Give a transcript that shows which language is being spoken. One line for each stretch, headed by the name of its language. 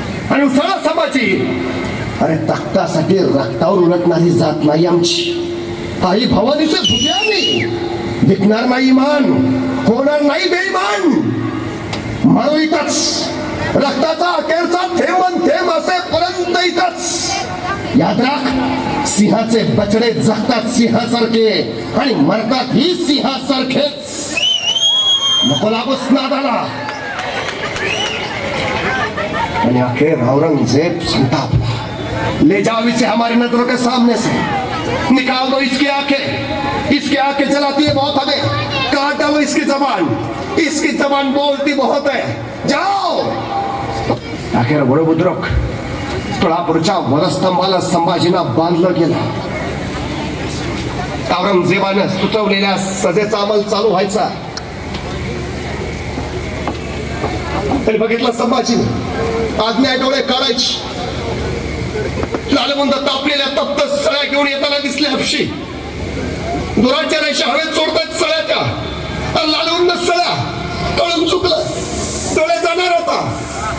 Marathi: आणि उसळा संभाजी, अरे तख्तासाठी रक्तावर उलटणारी जात नाही आमची, आई भवानीचे धुके आम्ही, विकणार नाही इमान, होणार नाही बेईमान, म्हणून इथंच रक्ताचा अखेरचा थेंब असेपर्यंत इथंच। याद राख, सिंहाचे बछडे जगतात सिंहासारखे आणि मरतात ही सिंहासारखेच। नको लागूस नादाला। आणि आखिर औरंगजेब संतापला,
Hindi: ले जाओ इसे हमारी नजरों के सामने से, निकाल दो इसकी आंखें जलाती है बहुत हमें, काट डालो इसकी जबान बोलती बहुत है, जाओ।
Marathi: अखेर वडबुद्रुक तुळापूरच्या वधस्तंभाला संभाजींना बांधलं गेलं। औरंगजेबानं सुचवलेल्या सजेचा अंमल चालू व्हायचा। तरी बघितलं संभाजीने, आज्ञा डोळे काढायची, लालबुंद तापलेल्या तप्त सळ्या घेऊन येताना दिसले हपशी, दुराच्या रेषा हवेत सोडतात सळ्याच्या, लालबुंद सळ्या, कळून चुकलं, डोळे जाणार होता।